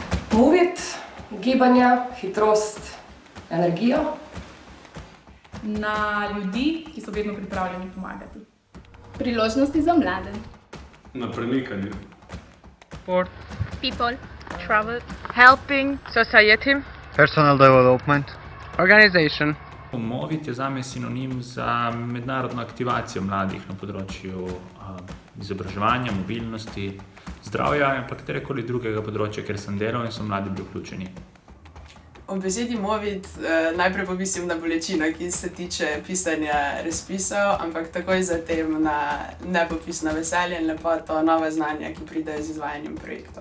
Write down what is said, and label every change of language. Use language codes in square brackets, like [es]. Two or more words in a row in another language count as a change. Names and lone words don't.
[sl] Movit, gibanja, hitrost, energijo. Na ljudi, ki so vedno pripravljeni pomagati. Priložnosti za mlade. Na premikanje. Sport. [en] People, travel, Helping society. Personal development. Organization. [sl] Movit je zame sinonim za mednarodno aktivacijo mladih na področju izobraževanja, mobilnosti, zdravja in pa katerekoli drugega področja, kjer sem delal in so mladi bili vključeni. Ob besedi Movit najprej pomislim na bolečino, ki se tiče pisanja razpisov, ampak takoj zatem na nepopisno veselje in lepoto, nova znanja, ki pridejo z izvajanjem projektov.